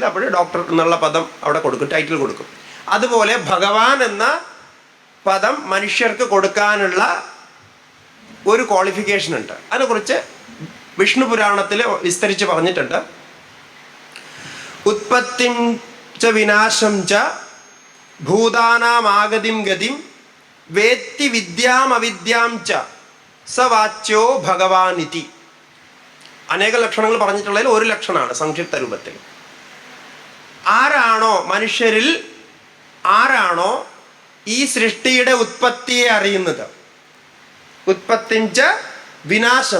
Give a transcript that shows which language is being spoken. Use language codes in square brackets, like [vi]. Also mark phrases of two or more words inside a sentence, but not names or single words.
[ml] അപ്പോൾ ഡോക്ടർ എന്നുള്ള പദം അവിടെ കൊടുക്കും, ടൈറ്റിൽ കൊടുക്കും. അതുപോലെ ഭഗവാൻ എന്ന പദം മനുഷ്യർക്ക് കൊടുക്കാനുള്ള ഒരു ക്വാളിഫിക്കേഷൻ ഉണ്ട്. അതിനെക്കുറിച്ച് വിഷ്ണു പുരാണത്തിൽ വിസ്തരിച്ച് പറഞ്ഞിട്ടുണ്ട്. [sa] ഉത്പത്തിം ച വിനാശം ച ഭൂതാനാമാഗതിം ഗതിം വേത്തി വിദ്യാം അവിദ്യാം ച സവാച്യോ ഭഗവാനിതി. [ml] അനേക ലക്ഷണങ്ങൾ പറഞ്ഞിട്ടുള്ളതിൽ ഒരു ലക്ഷണമാണ് സംക്ഷിപ്ത രൂപത്തിൽ. ആരാണോ മനുഷ്യരിൽ ആരാണോ ഈ സൃഷ്ടിയുടെ ഉത്പത്തിയെ അറിയുന്നത്, [sa] ഉത്പത്തിഞ്ച വിനാശം,